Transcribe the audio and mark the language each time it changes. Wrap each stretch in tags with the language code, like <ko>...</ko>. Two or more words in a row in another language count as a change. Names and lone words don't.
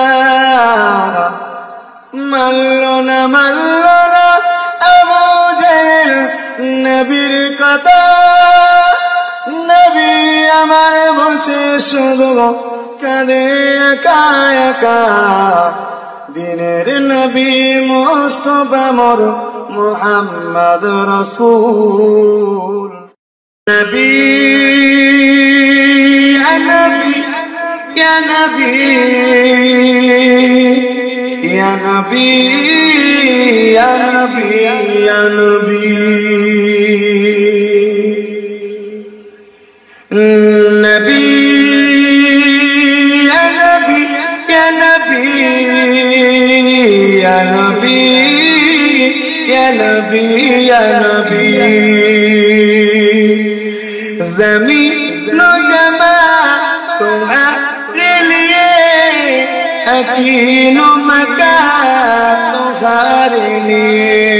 <bn>মানল না আবু জেহেল নবীর কথা নবী আমার বসে শুধু কাঁদে একা একা দিনের নবী মুস্তাফা মোর মুহাম্মদ রাসূল নবী</bn> <ar>يا نبي يا نبي يا نبي يا نبی یا نبی نبی یا نبی یا نبی یا نبی یا نبی یا نبی</ar> <ur>زمین و زمان تمہارے لیے اکین و مکان تمہارے لیے</ur>